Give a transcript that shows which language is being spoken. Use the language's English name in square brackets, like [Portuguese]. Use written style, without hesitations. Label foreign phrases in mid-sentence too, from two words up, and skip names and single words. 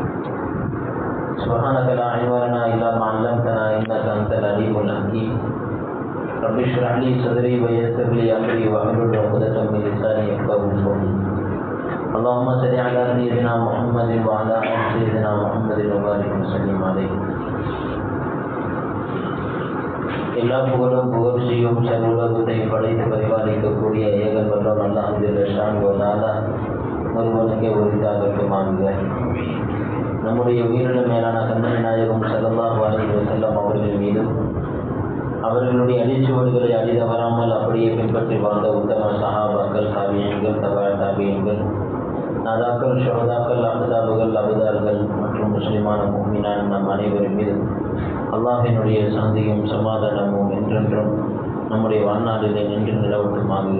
[Arabic] سبحانك لا علم لنا إلا ما علمتنا إنك أنت العليم الحكيم. رب اشرح لي صدري ويسر لي أمري واحلل عقدة من لساني يفقهوا قولي. اللهم صل على سيدنا محمد وعلى آل سيدنا محمد وبارك وسلم عليه. [Tamil] எல்லா புகழும் புகழ்ச்சியும் சர்வலோகத்தை படைத்து பரிபாலிக்கக்கூடிய ஏகன் வல்லோன் அல்லாஹ் [Arabic] جل شأنه وتعالى [Tamil] ஒருவனுக்கே உரித்தாகட்டுமாக. நம்முடைய உயிரின மேலான கண்மணி நாயகம் [Arabic] صلى الله عليه وسلم [Tamil] அவர்கள் மீதும் அவர்களுடைய அடிச்சுவடுகளை அடிதவராமல் அப்படியே பின்பற்றி வாழ்ந்த உத்தம சஹாபாக்கள், தாபியீன்கள், தபா தாபியீன்கள், நாதாக்கள், ஷுஹதாக்கள், அஹ்தாபுகள், அபுதார்கள் மற்றும் முஸ்லிமான முஃமினான் நம் அனைவரின் மீதும் அல்லாஹினுடைய சாந்தியும் சமாதானமும் என்றென்றும் நம்முடைய வாழ்நாளிலே நின்று நிலவட்டுமாக.